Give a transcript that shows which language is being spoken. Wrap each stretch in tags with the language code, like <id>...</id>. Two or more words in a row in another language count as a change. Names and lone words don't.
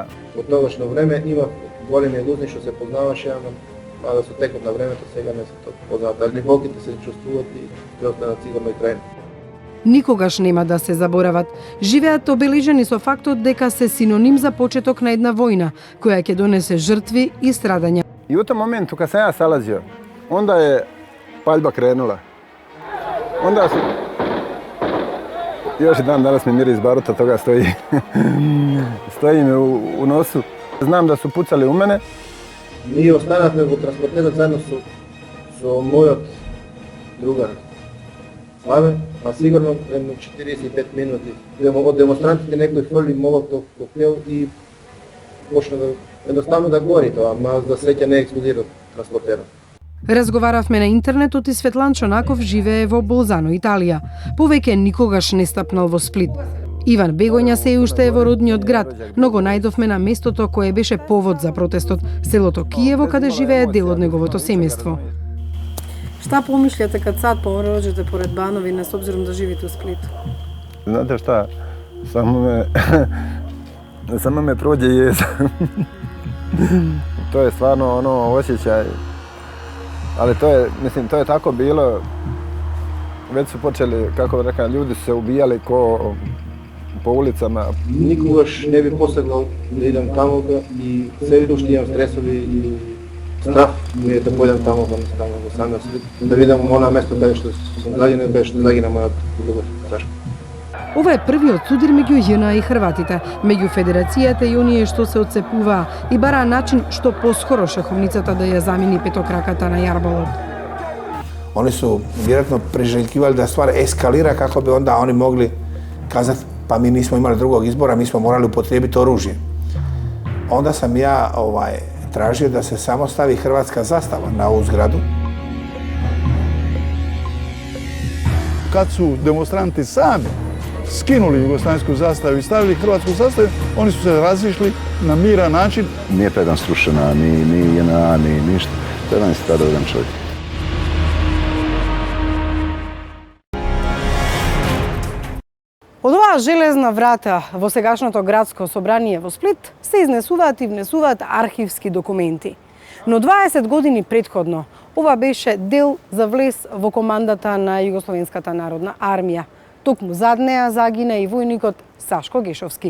<mk>Од тогашно време имав големи лузни што се познаваше, ама да со текот на времето сега не се познават. Дали волките се чувствуват и ќе останат сигурно и трајно. Никогаш нема да се заборават. Живеат обележени со фактот дека се синоним за почеток на една војна, која ќе донесе жртви и страдања.</mk> <hr>I u tom momentu kad sam ja salazio, onda je paljba krenula. Onda su... Još i dan danas mi miris baruta toga stoji. Stoji mi u nosu. Znam da su pucali u mene.</hr> <mk>Ние останавме во транспортерот заедно со мојот другар Славе, а сигурно едно 45 минути. Од демонстрантите некој фрли молотов коктел и почна едноставно да гори тоа, ама за среќа не експлодира транспортерот. Разговаравме на интернетот и Светлан Чонаков живее во Болзано, Италија. Повеќе никогаш не стапнал во Сплит. Иван Бегоња се уште е во родниот град, но го најдовме на местото кое беше повод за протестот, селото Киево, каде живее дел од неговото семејство.</mk> <hr>Šta pomišljate kad sad prođete pored Banovine s obzirom da živite u Splitu? Znate šta, samo me prođe jeza. To je stvarno ono osjećaj. Ali to je tako bilo, već su počeli, kako bi rekao, ljudi su se ubijali po ulicama.</hr> <mk>Никогаш не би посеглал да идам таму и се уште имам стресови и страх ми е да појдам таму во самиот Сплит, да видам она место каде што сум загинал, каде што загина мојот другар Сашко. Ова е првиот судир меѓу ЈНА и Хрватите, меѓу Федерацијата и оние што се отцепуваа и бараа начин што поскоро шаховницата да ја замени петокраката на јарболот.</mk> <hr>Oni su vjerojatno priželjkivali da stvar eskalira kako bi onda oni mogli kazati pa mi nismo imali drugog izbora, mi smo morali upotrijebiti oružje. Onda sam ja tražio da se samo stavi hrvatska zastava na ovu zgradu. Kad su demonstranti sami skinuli jugoslavensku zastavu i stavili hrvatsku zastavu, oni su se razišli na miran način. Nije to jedan srušena, ni JNA, ni ništa. To je jedan stradao čovjek.</hr> <mk>оваа железна врата во сегашното градско собрание во Сплит се изнесуваат и внесуваат архивски документи. Но 20 години предходно ова беше дел за влез во командата на Југословенската народна армија. Токму зад неа загина и војникот Сашко Гешовски.</mk>